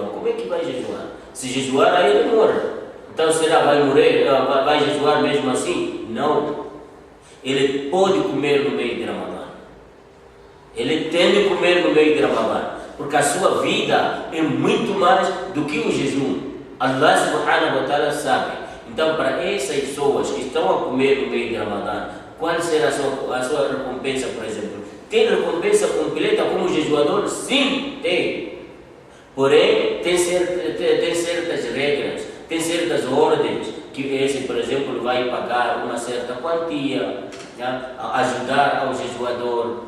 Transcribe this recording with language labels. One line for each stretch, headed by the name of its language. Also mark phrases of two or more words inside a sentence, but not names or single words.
Portuguese: Como é que vai jejuar? Se jejuar, aí ele morre. Então, será vai morrer, vai jejuar mesmo assim? Não. Ele pode comer no meio de Ramadã. Ele tem de comer no meio de Ramadã, porque a sua vida é muito mais do que o jejum.
Arabic: Allah subhanahu wa ta'ala
Portuguese: sabe. Então, para essas pessoas que estão a comer no meio de Ramadã, qual será a sua recompensa, por exemplo? Tem recompensa completa como jejuador? Sim, tem. Porém, tem certas regras, tem certas ordens, que esse, por exemplo, vai pagar uma certa quantia, ajudar ao jejuador.